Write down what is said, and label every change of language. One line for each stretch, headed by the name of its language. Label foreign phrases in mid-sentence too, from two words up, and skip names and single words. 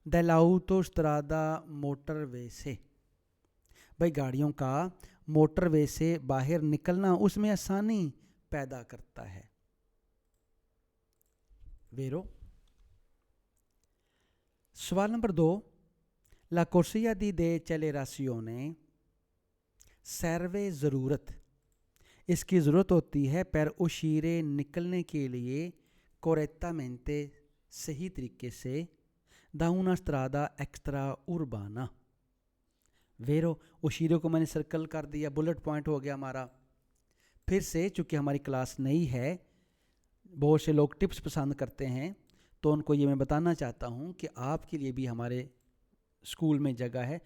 Hindi: dell'autostrada मोटरवे से। भाई गाड़ियों का मोटरवे से बाहर निकलना उसमें आसानी पैदा करता है। वेरो। सवाल नंबर 2,
Italian: La corsia di decelerazione serve
Hindi: ज़रूरत, इसकी ज़रूरत होती है
Italian: per uscire
Hindi: निकलने के लिए
Italian: correttamente
Hindi: सही तरीके से
Italian: da una strada extra urbana।
Hindi: वेरो, उशीरे को मैंने सर्कल कर दिया, बुलेट पॉइंट हो गया हमारा। फिर से चूँकि हमारी क्लास नई है, बहुत से लोग टिप्स पसंद करते हैं, तो उनको ये मैं बताना चाहता हूँ कि आपके लिए भी हमारे स्कूल में जगह है।